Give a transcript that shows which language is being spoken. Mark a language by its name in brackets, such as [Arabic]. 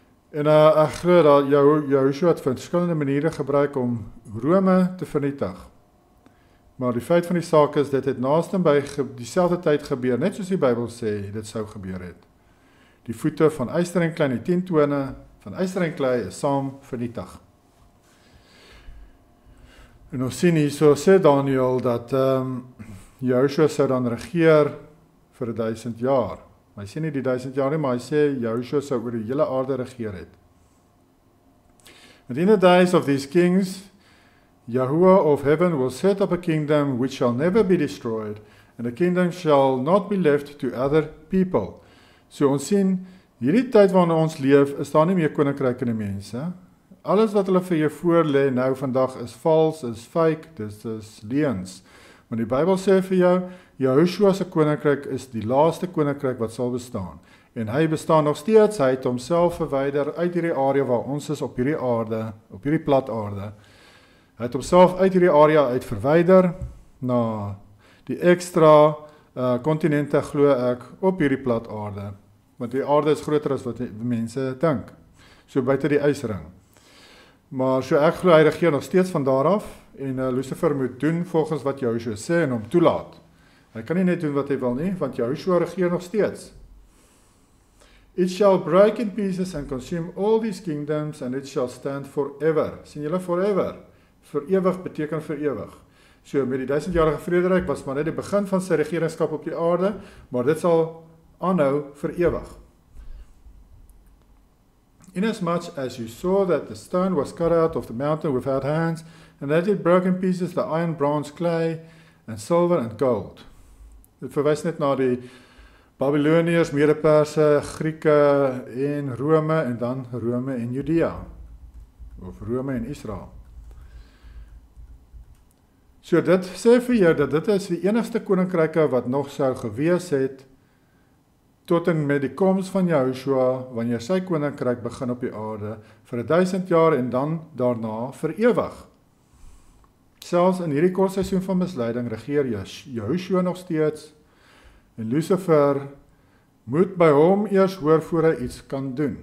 [Afrikaans] En ek glo dat Jehoshua het verskillende maniere gebruik om Rome te vernietig. Maar die feit van die saak is, dit het naasbij dieselfde tyd gebeur, net soos die Bybel sê, dit sou gebeur het. Die voete van yster en klei, die 10 tone van yster en klei is saam vernietig. En ons sien hier, so sê Daniel, dat Jehoshua sou dan regeer vir 1000 jaar. Hy sê nie die 1000 jaar nie, maar hy sê Jehoshua sou oor die hele aarde regeer het. [English] And in the days of these kings, Yahuwah of heaven will set up a kingdom which shall never be destroyed, and the kingdom shall not be left to other people. [Afrikaans] So ons sien, hierdie tyd waarin ons leef, is daar nie meer koninkryk in die mense. Alles wat hulle vir jou voorlê nou vandag is vals, is fake, dis leuns. Want die Bybel sê vir jou, Jehoshua se koninkryk is die laaste koninkryk wat sal bestaan. En hy bestaan nog steeds, hy het homself verwyder uit hierdie area waar ons is op hierdie aarde, op hierdie plat aarde. Hy het homself uit hierdie area uit verwyder na die ekstra kontinente glo ek op hierdie plat aarde. Want die aarde is groter as wat die mense dink. So buite die ysring. Maar so ek glo hy regeer nog steeds van daar af en Lucifer moet doen volgens wat Jehoshua sê en hom toelaat. Hy kan nie net doen wat hy wil nie, want Jehoshua regeer nog steeds. [English] It shall break in pieces and consume all these kingdoms and it shall stand forever. [Afrikaans] Sien julle forever? Vir ewig beteken vir ewig. So met die 1000-jarige vrederyk was maar net die begin van sy regeringskap op die aarde, maar dit sal aanhou vir ewig. [English] Inasmuch as you saw that the stone was cut out of the mountain without hands, and that it broke in pieces the iron, bronze, clay, and silver and gold. [Afrikaans] Dit verwys net na die Babyloniërs, Mede-Perse, Grieke en Rome, en dan Rome en Judea, of Rome en Israel. So dit sê vir jou dat dit is die enigste koninkryke wat nog sou gewees het tot en met die koms van Jehoshua, wanneer sy koninkryk begin op die aarde, vir 1000 jaar en dan daarna vir ewig. Selfs in hierdie kort seisoen van misleiding regeer Jehoshua nog steeds, en Lucifer moet by hom eers hoor voor hy iets kan doen.